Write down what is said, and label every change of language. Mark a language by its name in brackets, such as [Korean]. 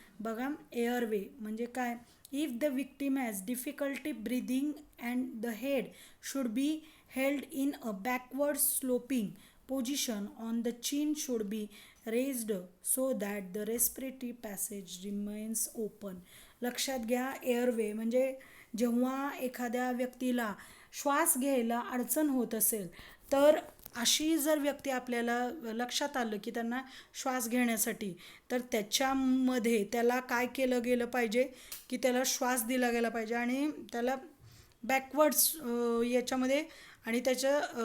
[Marathi] बघा, एअरवे म्हणजे काय, [English] If the victim has difficulty breathing and the head should be held in a backward sloping position on the chin should be raised so that the respiratory passage remains open. [Marathi] लक्षात घ्या, airway म्हणजे जेव्हा एखाद्या व्यक्तीला श्वास घ्यायला अडचण होत असेल, तर अशी जर व्यक्ती आपल्याला लक्षात आलं की त्यांना श्वास घेण्यासाठी, तर त्याच्यामध्ये त्याला काय केलं गेलं पाहिजे की त्याला श्वास दिला गेला पाहिजे आणि त्याला बॅकवर्ड्स याच्यामध्ये आणि त्याच्या